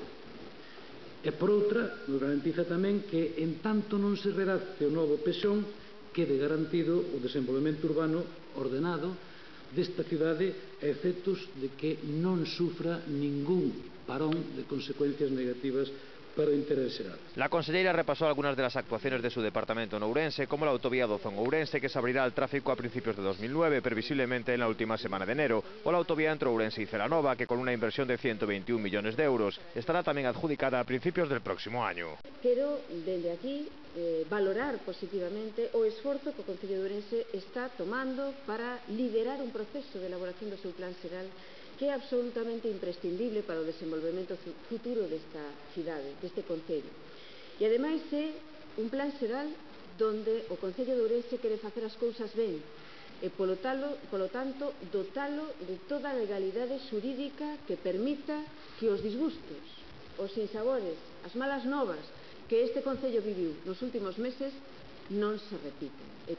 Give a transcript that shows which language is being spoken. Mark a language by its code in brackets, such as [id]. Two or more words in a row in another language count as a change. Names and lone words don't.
[gl] E, por outra, nos garantiza tamén que, en tanto non se redacte o novo PEXON, quede garantido o desenvolvemento urbano ordenado desta cidade a efectos de que non sufra ningún parón de consecuencias negativas para o interés xeral. [es] La consellera repasó algunas de las actuaciones de su departamento en Ourense, como la autovía Dozón-Ourense, que se abrirá al tráfico a principios de 2009, previsiblemente en la última semana de enero, o la autovía entre Ourense y Celanova, que con una inversión de 121 millones de euros estará también adjudicada a principios del próximo año. [gl] Quero, dende aquí, valorar positivamente o esforzo que o Concello de Ourense está tomando para liderar un proceso de elaboración do seu plan xeral que é absolutamente imprescindible para o desenvolvemento futuro desta cidade, deste Concello. E, ademais, é un plan xeral donde o Concello de Ourense quere facer as cousas ben e, polo tanto, dotalo de toda a legalidade xurídica que permita que os disgustos, os sinsabores, as malas novas que este Concello viviu nos últimos meses non se repitan.